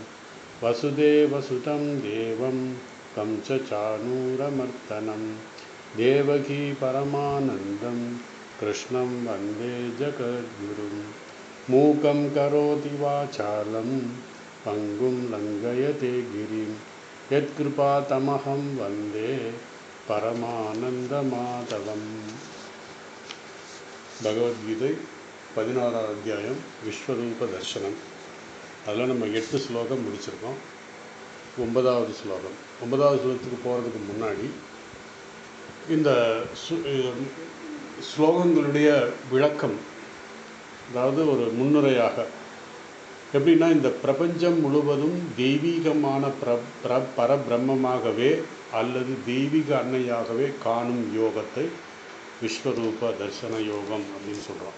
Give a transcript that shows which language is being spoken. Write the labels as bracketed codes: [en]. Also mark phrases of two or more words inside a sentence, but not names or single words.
[sa] वसुदेवसुतं देवं कंसचाणूरमर्दनं देवकी परमानन्दं कृष्णं वन्दे जगद्गुरुं। मूकं करोति वाचालं पङ्गुं लङ्घयते गिरिं यत्कृपातमहं वन्दे परमानन्दमाधवम्। [ta] பகவத்கீதை 16வது அத்தியாயம் விஸ்வரூப தர்சனம். அதில் நம்ம 8 ஸ்லோகம் முடிச்சிருக்கோம். 9வது ஸ்லோகம். 9வது ஸ்லோகத்துக்கு போகிறதுக்கு முன்னாடி இந்த ஸ்லோகங்களுடைய விளக்கம், அதாவது ஒரு முன்னுரையாக எப்படின்னா, இந்த பிரபஞ்சம் முழுவதும் தெய்வீகமான பரபிரம்மமாகவே அல்லது தெய்வீக அன்னையாகவே காணும் யோகத்தை விஸ்வரூப தர்சன யோகம் அப்படின்னு சொல்கிறோம்.